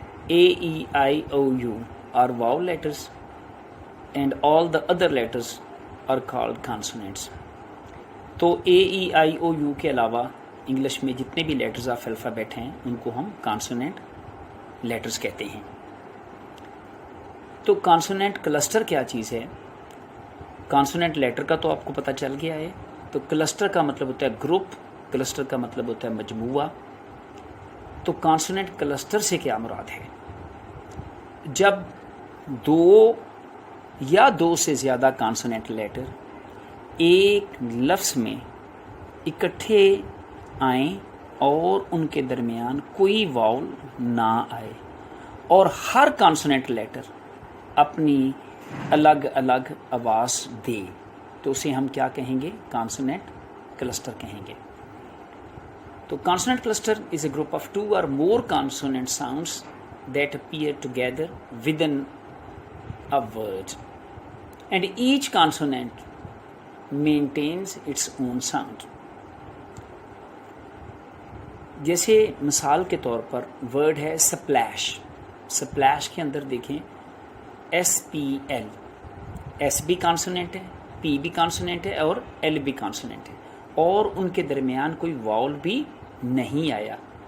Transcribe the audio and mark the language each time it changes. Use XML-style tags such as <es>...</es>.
<en>A, E, I, O, U are vowel letters, and all the other letters are called consonants.</en> <hi>तो A, E, I, O, U के अलावा English में जितने भी letters of alphabet हैं उनको हम कॉन्सोनेंट लेटर्स कहते हैं. तो कॉन्सोनेंट क्लस्टर क्या चीज़ है? कॉन्सोनेंट लेटर का तो आपको पता चल गया है. तो क्लस्टर का मतलब होता है ग्रुप, क्लस्टर का मतलब होता है मजमूआ. तो कॉन्सोनेंट क्लस्टर से क्या मुराद है? जब दो या दो से ज़्यादा कॉन्सोनेंट लेटर एक लफ्ज़ में इकट्ठे आएँ और उनके दरमियान कोई वाउल ना आए और हर कॉन्सोनेंट लेटर अपनी अलग अलग आवाज़ दे, तो उसे हम क्या कहेंगे? कॉन्सोनेंट क्लस्टर कहेंगे.</hi> <en>तो consonant cluster is a group of 2 or more consonant sounds that appear together within a word, and each consonant maintains its own sound.</en> <hi>जैसे मिसाल के तौर पर वर्ड है स्प्लैश. स्प्लैश के अंदर देखें SPL, S भी कॉन्सोनेंट है, P भी कॉन्सोनेंट है और L भी कॉन्सोनेंट है, और उनके दरमियान कोई वाउल भी नहीं आया.</hi>